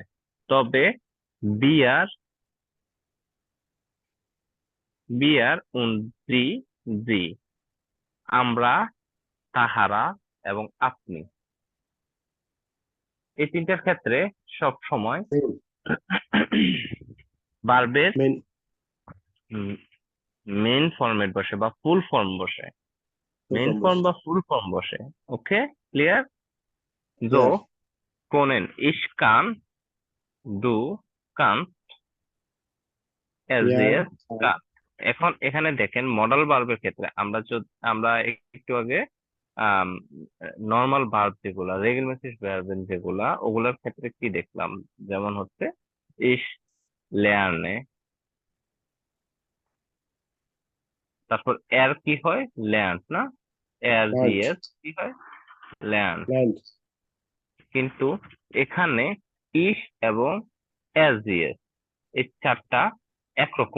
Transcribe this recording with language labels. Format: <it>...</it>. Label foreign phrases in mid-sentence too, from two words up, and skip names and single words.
<bn>তবে বিয়ার,</bn> <de>wir und Sie, Sie</de> <bn>আমরা, তাহারা এবং আপনি, এই তিনটার ক্ষেত্রে সব সময় মেন, ভার্বের মেন,</bn> <en>main format</en> <bn>বসে বা</bn> <en>full form</en> <bn>বসে,</bn> <en>main form</en> <bn>বা</bn> <en>full form</en> <bn>বসে।</bn> <en>okay, clear? So</en> <bn>ক্লিয়ার,</bn> <de>können ich kann, du kannst, er ইয়ার, sie kann।</de> <bn>এখন এখানে দেখেন মডাল ভার্বের ক্ষেত্রে আমরা একটু আগে</bn> <en>normal verb</en> <bn>যেগুলা,</bn> <en>regular verb</en> <bn>যেগুলা, ওগুলোর ক্ষেত্রে কি দেখলাম, যেমন হচ্ছে</bn> <de>ich lerne,</de> <bn>তারপর এর কি হয় lernt, না?</bn> <de>er sie লার্ন্ট,</de> <bn>কি হয় lernt। লার্ন্ট, কিন্তু এখানে ইস এবং এস দিয়ে এই চারটা একরকম</bn>